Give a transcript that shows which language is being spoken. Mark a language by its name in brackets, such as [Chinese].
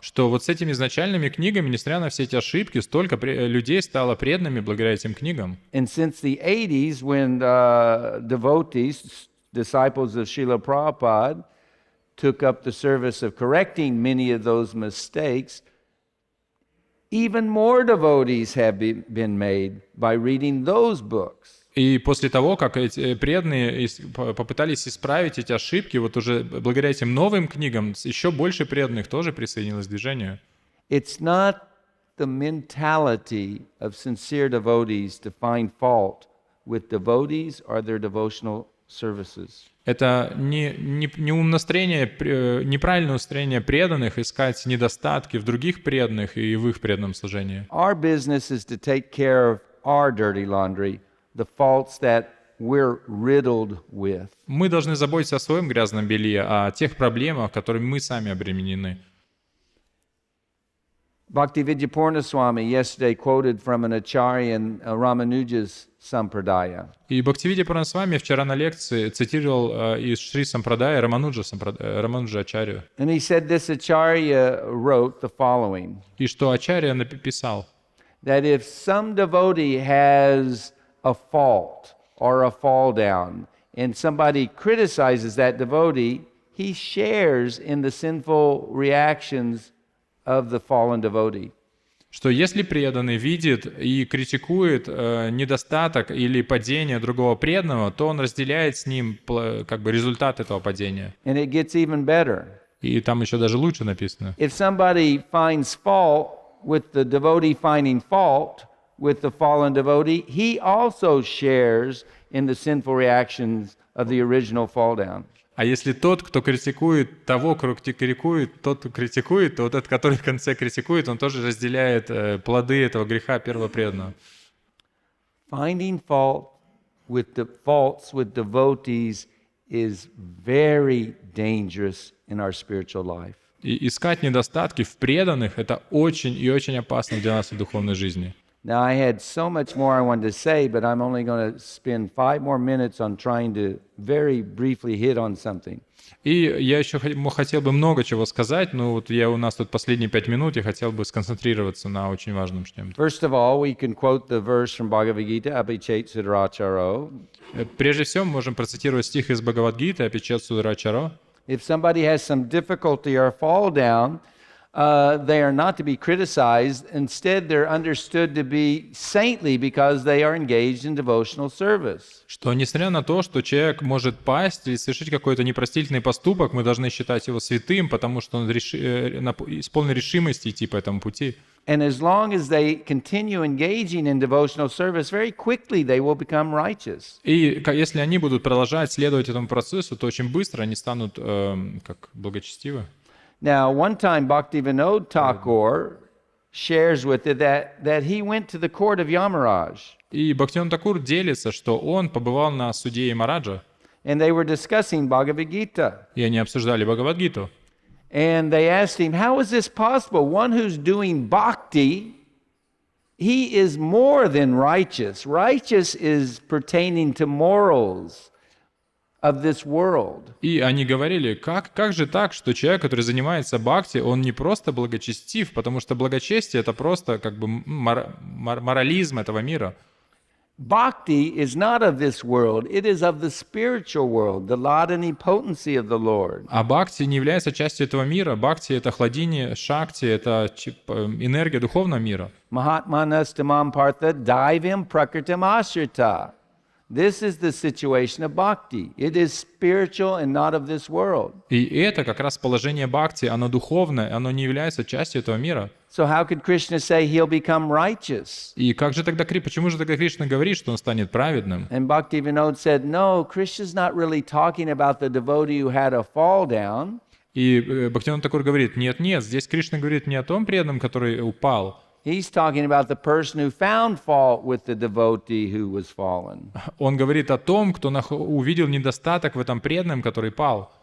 [Russian] Что вот с этими изначальными книгами, несмотря на все эти ошибки, столько людей стало преданными благодаря этим книгам. [English] And since the 80s, when devotees, disciples of Srila Prabhupada, took up the service of correcting many of those mistakes, even more devotees have been made by reading those books. [Russian] И после того, как эти преданные попытались исправить эти ошибки, вот уже благодаря этим новым книгам еще больше преданных тоже присоединилось к движению. [English] It's not the mentality of sincere devotees to find fault with devotees or their devotional services. [Russian] Это не умнастроение, неправильное устроение преданных искать недостатки в других преданных и в их преданном служении. [English] Our business is to take care of our dirty laundry, the faults that we're riddled with. [Russian] Мы должны заботиться о своем грязном белье, о тех проблемах, которыми мы сами обременены. [English] Bhaktivedanta Purna Swami yesterday quoted from an acharya in Ramanuja's Sampradaya. [Russian] И Бхактивида Пурна Свами вчера на лекции цитировал из Шри Сампрадая Рамануджа Ачарью. [English] And he said this acharya wrote the following. [Russian] И что Ачарья написал, [English] That if some devotee has a fault or a fall down, and somebody criticizes that devotee, he shares in the sinful reactions of the fallen devotee. [Russian] что если преданный видит и критикует недостаток или падение другого преданного, то он разделяет с ним как бы результат этого падения. [English] And it gets even better. [Russian] И там еще даже лучше написано. [English] If somebody finds fault with the devotee finding fault with the fallen devotee, he also shares in the sinful reactions of the original fall down. [Russian] А если тот, кто критикует того, кто критикует, тот, кто критикует, то вот этот, который в конце критикует, он тоже разделяет плоды этого греха первого преданного. [English] Finding faults with devotees is very dangerous in our spiritual life. [Russian] И искать недостатки в преданных — это очень и очень опасно для нас в духовной жизни. [English] Now, I had so much more I wanted to say, but I'm only going to spend 5 more minutes on trying to very briefly hit on something. [Russian] И я еще хотел бы много чего сказать, но вот у нас тут последние 5 минут, я хотел бы сконцентрироваться на очень важном чем-то. [English] First of all, we can quote the verse from Bhagavad Gita, Apichet Sudaracharo. [Russian] Прежде всего, мы можем процитировать стих из Бхагават-гиты Апичет Сударачаро. [English] If somebody has some difficulty or fall down, they are not to be criticized. Instead, they're understood to be saintly because they are engaged in devotional service. [Russian] Что, несмотря на то, что человек может пасть или совершить какой-то непростительный поступок, мы должны считать его святым, потому что он с полной решимостью идти по этому пути. [English] And as long as they continue engaging in devotional service, very quickly they will become righteous. [Russian] И если они будут продолжать следовать этому процессу, то очень быстро они станут как благочестивы. [English] Now, one time Bhaktivinoda Thakur shares with it that he went to the court of Yamaraj. [Russian] И Бхактивинода Такур делится, что он побывал на суде Ямараджа, [English] And they were discussing Bhagavad Gita. [Russian] и они обсуждали Бхагавад-гиту. [English] And they asked him, how is this possible? One who's doing bhakti, he is more than righteous. Righteous is pertaining to morals of this world. [Russian] И они говорили, как же так, что человек, который занимается бхакти, он не просто благочестив, потому что благочестие — это просто как бы морализм этого мира. [English] Bhakti is not of this world, it is of the spiritual world, the ladani potency of the Lord. [Russian] А бхакти не является частью этого мира. Бхакти — это хладини, шакти, это энергия духовного мира. [Sanskrit] Mahatmanastamam partha daivim prakritam ashrita. [English] This is the situation of bhakti. It is spiritual and not of this world. [Russian] И это как раз положение бхакти, оно духовное, оно не является частью этого мира. [English] So how could Krishna say he'll become righteous? [Russian] И как же тогда, почему же тогда Кришна говорит, что он станет праведным? [English] And Bhaktivinoda said, no, Krishna's not really talking about the devotee who had a fall down. [Russian] И Бхактивинода Такур говорит, нет, здесь Кришна говорит не о том преданном, который упал. [English] He's talking about the person who found fault with the devotee who was fallen. [Russian] Он говорит о том, кто увидел недостаток в этом преданном, который пал.